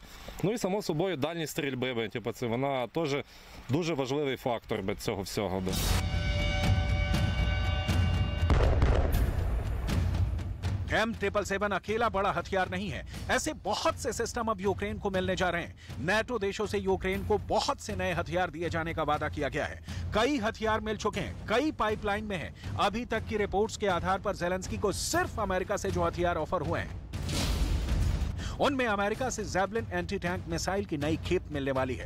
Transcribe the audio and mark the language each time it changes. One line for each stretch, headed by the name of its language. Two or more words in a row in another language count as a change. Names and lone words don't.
Ukrainian: Ну і само собою дальність стрільби, вона теж дуже важливий фактор цього всього.
Hindi: M777 अकेला बड़ा हथियार नहीं है। ऐसे बहुत से सिस्टम अब यूक्रेन को मिलने जा रहे हैं। नेटो देशों से यूक्रेन को बहुत से नए हथियार दिए जाने का वादा किया गया है। कई हथियार मिल चुके हैं, कई पाइपलाइन में हैं। अभी तक की रिपोर्ट्स के आधार पर ज़ेलेंस्की को सिर्फ अमेरिका से जो हथियार ऑफर हुए हैं, उनमें अमेरिका से ज़ैबलिन
English: anti tank missile
Hindi: की नई खेप मिलने वाली है।